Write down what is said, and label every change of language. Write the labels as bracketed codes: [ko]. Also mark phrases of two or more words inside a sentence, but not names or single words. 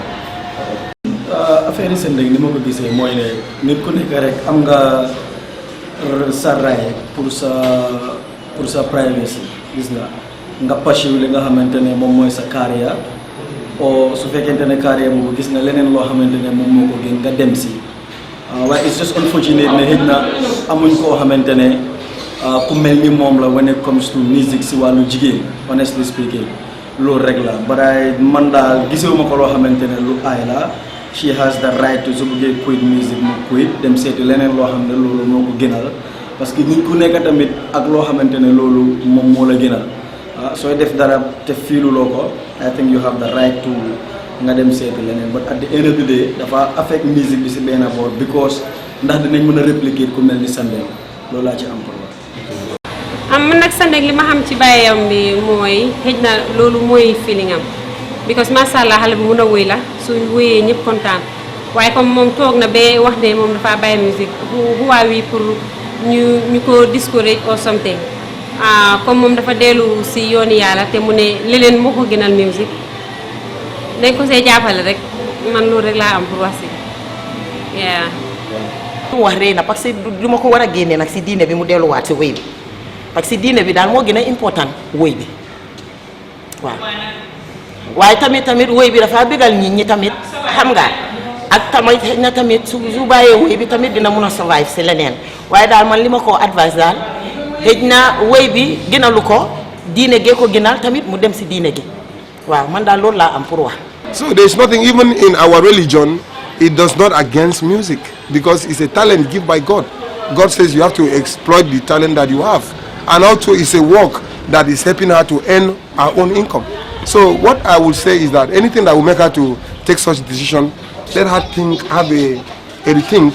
[wo] affaire yi Sandeng ni ma ko gisee mooy ne nit ku nekk rek am nga sa right pour sa privacy gis nga passion li nga xamante ne moom mooy sa carrière o su fekkente ne carrière boobu gis nga leneen loo xamante ne moom moo ko gën nga dem si waaye [en] it's just unfortunate [wo] ne xëy na amuñ koo xamante ne ku mel ni moom la [en] when it comes to music [wo] si wàllu jigéen honestly speaking loolu rek la baraay man daal gisewuma ko loo xamante ne lu aay la [en] she has the right to [wo] su bëggee [en] quit music [wo] mu quit dem seeti leneen loo xam ne loolu moo ko gënal [fr] parce que [wo] nit ku nekk tamit ak loo xamante ne loolu moom moo la gënal sooy def dara te fiiluloo ko [en] I think you have the right to [wo] nga dem seeti leneen [en] but at the end of the day [wo] dafa [en] affect music [wo] bi si benn boor because ndax dinañ mën a répliquer ku mel ni Sandeng loolu laa ci am pour man nag Sandeng li ma xam ci bàyyam bi mooy xëj na loolu mooy feeling am because [ar] macha allah [wo] xale bi mun a wéy la su wéyee ñëpp kontaan waaye comme moom toog na ba wax ne moom dafa bàyyi musique [en] who are we [wo] pour ñu ko discourage [en] or something [wo] comme moom dafa dellu si yooni yàlla te mu ne leneen moo ko gënal musique dañ ko see jàppale rek man loolu rek laa am pour wax si mu wax rëy na [fr] parce que [wo] du ma ko war a génne nag si diine bi mu delluwaat si wéy bi [fr] parce que [wo] diine bi daal moo gën a important wéy bi waaw waaye tamit woy bi dafa bégal nit ñi tamit xam nga ak tamit xëy na tamit su bàyyee woy bi tamit dina mun a survive si leneen waaye daal man li ma koo advice daal xëy na woy bi gënalu ko diine gee ko gënal tamit mu dem si diine gi waaw man daal loolu laa am pour wax. [en] So there's nothing even in our religion, it does not against music because it's a talent given by God. God says you have to exploit the talent that you have, and also it's a work that is helping her to earn her own income. So what I would say is that anything that will make her to take such a decision, let her have a rethink.